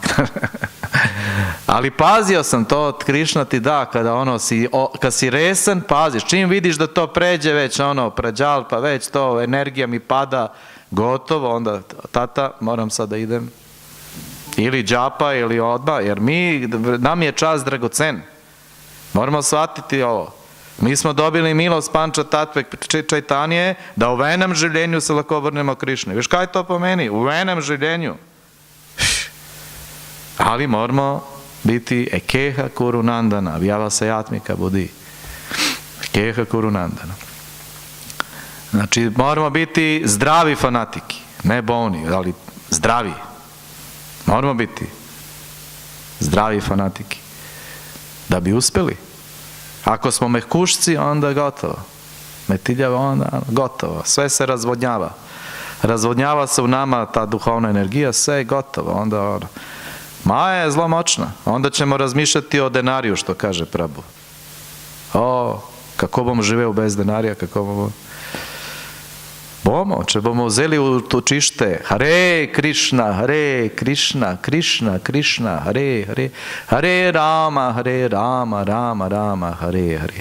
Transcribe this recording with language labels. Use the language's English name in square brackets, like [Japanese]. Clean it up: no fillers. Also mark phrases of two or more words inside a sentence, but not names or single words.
[Serbian] Ali pazio sam to, Krišna ti da, kad si resen, paziš, čim vidiš da to pređe već, prađal, pa već to, energija mi pada, gotovo, onda, tata, moram sad da idem, ili džapa, ili odmah, jer nam je čas dragocen, moramo shvatiti ovo. Mi smo dobili milost [Slovenian] Panča Tatve Čajtanije da u enem življenju se lahko vrnemo Krišni. Viš kaj to pomeni? U enem življenju. [Serbian] Ali moramo biti [Sanskrit] ekeha kurunandana, vjava se jatmika budi. Ekeha kurunandana. [Serbian] Znači, moramo biti zdravi fanatiki, ne bolni, ali zdravi. Moramo biti zdravi fanatiki. Da bi uspeli. Ako smo mehkušci, onda gotovo. Metiljava, onda gotovo. Sve se razvodnjava. Razvodnjava se u nama ta duhovna energija, sve je gotovo. Onda Maja je zlo moćna. Onda ćemo razmišljati o denariju, što kaže Prabhu. [Slovenian] Kako bomo živeli bez denarija, kako bomo... če bomo vzeli v točište Hare Krišna, Krišna, Krišna, [Sanskrit] Hare, Hare, Hare Rama, Rama, Rama, Hare, Hare.